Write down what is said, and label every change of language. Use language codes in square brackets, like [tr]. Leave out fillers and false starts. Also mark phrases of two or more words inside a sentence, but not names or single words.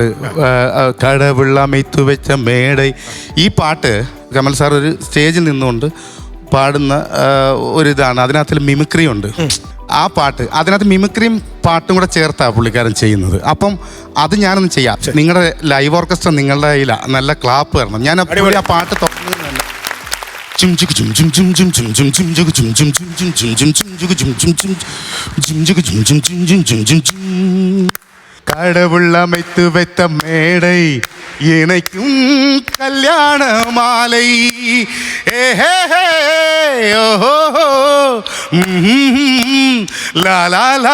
[ml] കടവുൾ അമൈത്തു വെച്ച മേട, ഈ പാട്ട് കമൽ സാർ ഒരു സ്റ്റേജിൽ നിന്നുകൊണ്ട് പാടുന്ന ഒരിതാണ്. അതിനകത്തിൽ മിമിക്രി ഉണ്ട്. ആ പാട്ട്, അതിനകത്ത് മിമിക്രിയും പാട്ടും കൂടെ ചേർത്താണ് പുള്ളിക്കാരൻ ചെയ്യുന്നത്. അപ്പം അത് ഞാനൊന്ന് ചെയ്യാം. നിങ്ങളുടെ ലൈവ് ഓർക്കസ്ട്ര നിങ്ങളുടെ കയ്യിലാണ്, നല്ല ക്ലാപ്പ് തരണം. ഞാൻ ആ പാട്ട് തുടങ്ങുന്നത് തന്നെ [ta] கடவுள் அமைத்து வைத்த மேடை இணைக்கும் கல்யாண மாலை. லா லா லா.